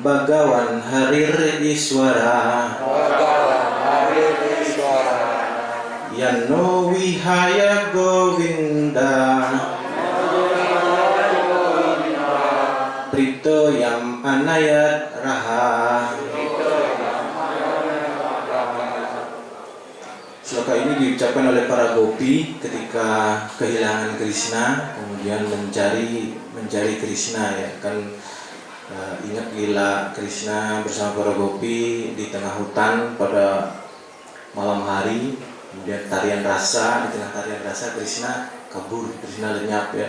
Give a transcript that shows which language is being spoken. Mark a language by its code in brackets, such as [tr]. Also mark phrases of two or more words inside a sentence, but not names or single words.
[sa] बगवान् हरिर् ईश्वर यानो विहाय गोविन्द प्रीतो यम् अनयत् रहः. [id] Sloka ini diucapkan oleh para gopi ketika kehilangan Krishna, kemudian mencari Krishna, ya kan. Ingat lila Krishna bersama para gopi di tengah hutan pada malam hari, kemudian tarian rasa, di tengah tarian rasa Krishna kabur, Krishna lenyap, ya.